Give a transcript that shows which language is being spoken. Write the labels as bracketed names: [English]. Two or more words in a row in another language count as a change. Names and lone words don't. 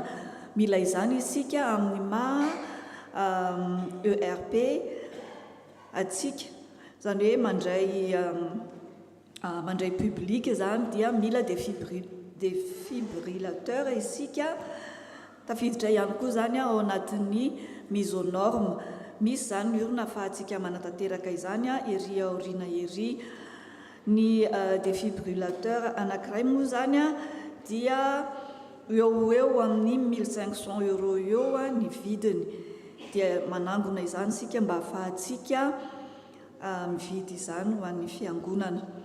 [Malagasy] Mila izany isika amin'ny maha ERP atsika zany hoe mandray public zany dia mila défibrillateur isika. Tafiditra ihany koa zany ao anatin'ny [French] mise aux normes. [Malagasy] Misy zany urne ahafahantsika manatanteraka izany ery aoriana ery. Ny défibrillateur anankiray moa zany dia eo amin'ny 1500 € eo ny vidiny. Dia manangona izany sika mba ahafahantsika mividy izany ho an'ny fiangonana.